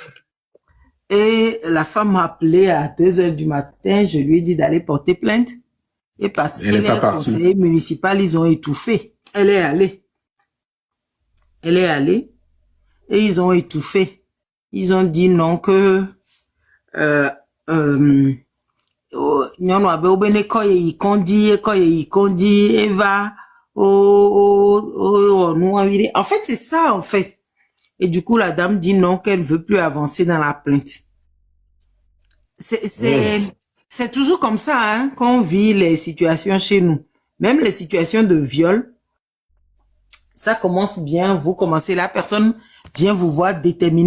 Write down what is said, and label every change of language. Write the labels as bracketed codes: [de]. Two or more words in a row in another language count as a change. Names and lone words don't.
[fr] Et la femme m'a appelé à 2h du matin, je lui ai dit d'aller porter plainte. Et parce qu'elle est conseiller municipal, ils ont étouffé. Elle est allée. Et ils ont étouffé. Ils ont dit non que [ee] nyɔnu abe wobe ne kɔ yeyi kɔndzi eva wɔ nua vi ɖe. [fr] En fait, c'est ça, en fait. Et du coup, la dame dit non, qu'elle veut plus avancer dans la plainte. C'est toujours comme ça, hein, qu'on vit les situations chez nous. Même les situations de viol, ça commence bien, vous commencez, la personne vient vous voir déterminé.